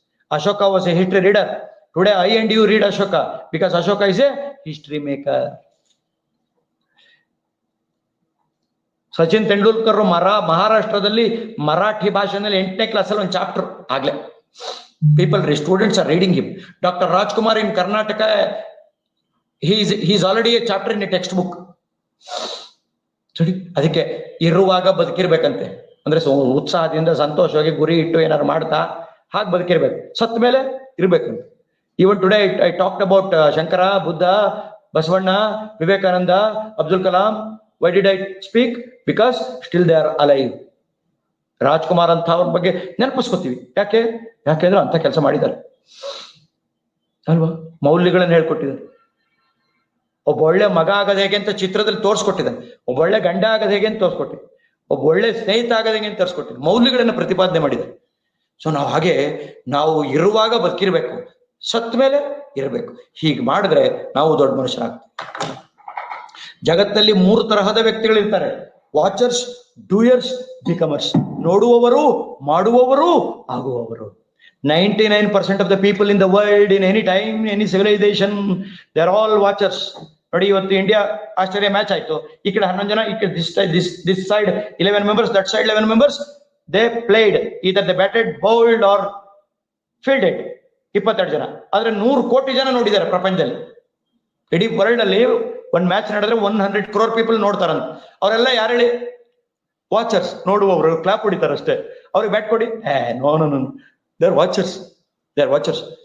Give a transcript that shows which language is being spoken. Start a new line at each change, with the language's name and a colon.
English: Ashoka was a history reader. Today I and you read Ashoka because Ashoka is a history maker.
Kannada: Sachin Tendulkar ಮಹಾರಾಷ್ಟ್ರದಲ್ಲಿ ಮರಾಠಿ ಭಾಷೆನಲ್ಲಿ 8ನೇ ಕ್ಲಾಸಲ್ಲಿ ಒಂದು chapter ಆಗ್ಲೇ.
English: Students are reading him. Doctor Rajkumar in Karnataka, he's already a chapter in a textbook.
Kannada: ಅದಕ್ಕೆ ಇರುವಾಗ ಬದುಕಿರ್ಬೇಕಂತೆ, ಅಂದ್ರೆ ಉತ್ಸಾಹದಿಂದ ಸಂತೋಷವಾಗಿ ಗುರಿ ಇಟ್ಟು ಏನಾದ್ರು ಮಾಡ್ತಾ ಹಾಗೆ ಬದುಕಿರ್ಬೇಕು. ಸತ್ತ ಮೇಲೆ ಇರ್ಬೇಕಂತ.
English: Even today I talked about Shankara, Buddha, Basavanna, Vivekananda, Abdul Kalam. Why did I speak? Because still they are alive.
Kannada: Rajkumar ಅಂತ ಅವ್ರ ಬಗ್ಗೆ ನೆನಪಿಸ್ಕೊತೀವಿ. ಯಾಕೆಂದ್ರೆ ಅಂತ ಕೆಲಸ ಮಾಡಿದ್ದಾರೆ ಅಲ್ವಾ? ಮೌಲ್ಯಗಳನ್ನು ಹೇಳ್ಕೊಟ್ಟಿದ್ದಾರೆ. ಒಬ್ಬ ಒಳ್ಳೆ ಮಗ ಆಗದ ಹೇಗೆ ಅಂತ ಚಿತ್ರದಲ್ಲಿ ತೋರಿಸ್ಕೊಟ್ಟಿದ್ದಾನೆ. ಒಬ್ಬ ಒಳ್ಳೆ ಗಂಡ ಆಗದ ಹೇಗೆ ಅಂತ ತೋರಿಸ್ಕೊಟ್ಟಿದ್ದೆ. ಒಬ್ಬ ಒಳ್ಳೆ ಸ್ನೇಹಿತ ಆಗದ ಹೇಗೆ ಅಂತ ತೋರಿಸ್ಕೊಟ್ಟಿದ್ದೆ. ಮೌಲ್ಯಗಳನ್ನು ಪ್ರತಿಪಾದನೆ ಮಾಡಿದ್ದಾರೆ. ಸೊ ನಾವು ಇರುವಾಗ ಬದುಕಿರ್ಬೇಕು, ಸತ್ತ ಮೇಲೆ ಇರಬೇಕು. ಹೀಗೆ ಮಾಡಿದ್ರೆ ನಾವು ದೊಡ್ಡ ಮನುಷ್ಯರಾಗ್ತೀವಿ. ಜಗತ್ತಲ್ಲಿ 3 ತರಹದ ವ್ಯಕ್ತಿಗಳಿರ್ತಾರೆ: ವಾಚರ್ಸ್, ಡೂಯರ್ಸ್, ಬಿಕಮರ್ಸ್. ನೋಡುವವರು, ಮಾಡುವವರು, ಆಗುವವರು.
English: 99% of the people in the world, in any time, any civilization, they are all watchers.
Kannada: ನೋಡಿ, ಇವತ್ತು ಇಂಡಿಯಾ ಆಸ್ಟ್ರೇಲಿಯಾ ಮ್ಯಾಚ್ ಆಯ್ತು. ಈ ಕಡೆ 11 ಜನ, ಈ ಕಡೆ
English: this side 11 members, that side 11 members. They played, either they batted, bowled or fielded.
Kannada: 22 ಜನ. ಆದ್ರೆ 100 ಕೋಟಿ ಜನ ನೋಡಿದ್ದಾರೆ ಪ್ರಪಂಚದಲ್ಲಿ. ಇಡೀ ವರ್ಲ್ಡ್ ಅಲ್ಲಿ ಒಂದ್ ಮ್ಯಾಚ್ ನಡೆದ್ರೆ 100 crore ಪೀಪಲ್ ನೋಡ್ತಾರಂತ. ಅವರೆಲ್ಲ ಯಾರು ಹೇಳಿ? ವಾಚರ್ಸ್, ನೋಡುವವರು, ಕ್ಲಾಪ್ ಹೊಡಿತಾರೆ ಅಷ್ಟೇ. ಅವ್ರಿಗೆ ಬ್ಯಾಟ್ ಕೊಡಿ,
English: No no no, they are watchers.